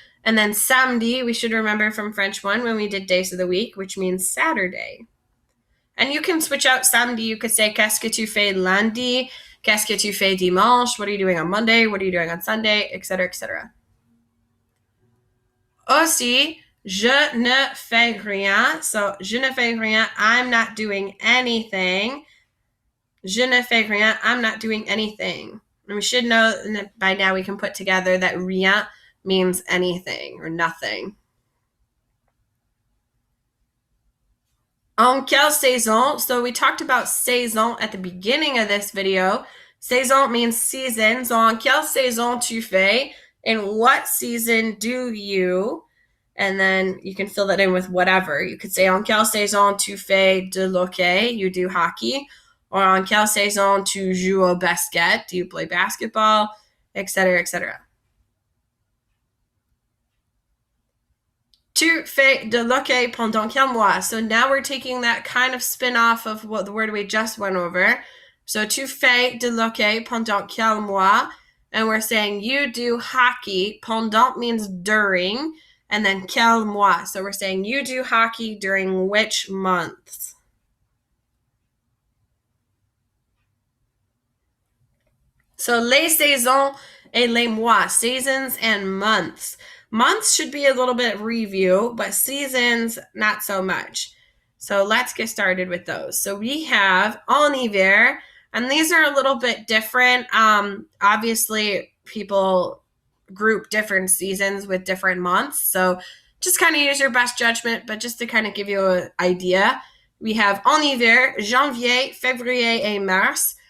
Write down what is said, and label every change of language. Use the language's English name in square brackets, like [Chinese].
[English] And then samedi, we should remember from French 1 when we did days of the week, which means Saturday. And you can switch out samedi. [French] You could say qu'est-ce que tu fais lundi? Qu'est-ce que tu fais dimanche? [English] What are you doing on Monday? What are you doing on Sunday? Etc., etc. [French] Aussi, je ne fais rien. So je ne fais rien. [English] I'm not doing anything. [French] Je ne fais rien. [English] I'm not doing anything. And we should know that by now we can put together that rien means anything or nothing. [French] En quelle saison? [English] So we talked about saison at the beginning of this video. Saison means season. [French] So en quelle saison tu fais? [English] In what season do you? And then you can fill that in with whatever. [French] You could say en quelle saison tu fais de l'hockey? [English] You do hockey. Or [French] en quelle saison tu joues au basket? [English] Do you play basketball? Etc., etc. [French] Tu fais de l'hockey pendant quel mois? [English] So now we're taking that kind of spin off of what the word we just went over. [French] So tu fais de l'hockey pendant quel mois? [English] And we're saying you do hockey. Pendant means during. And then quel mois? So we're saying you do hockey during which months? [French] So les saisons et les mois, [English] seasons and months. Months should be a little bit review, but seasons, not so much. So let's get started with those. So we have en hiver, and these are a little bit different. Obviously, people group different seasons with different months. So just kind of use your best judgment, but just to kind of give you an idea, we have [French] en hiver, janvier, février, et mars.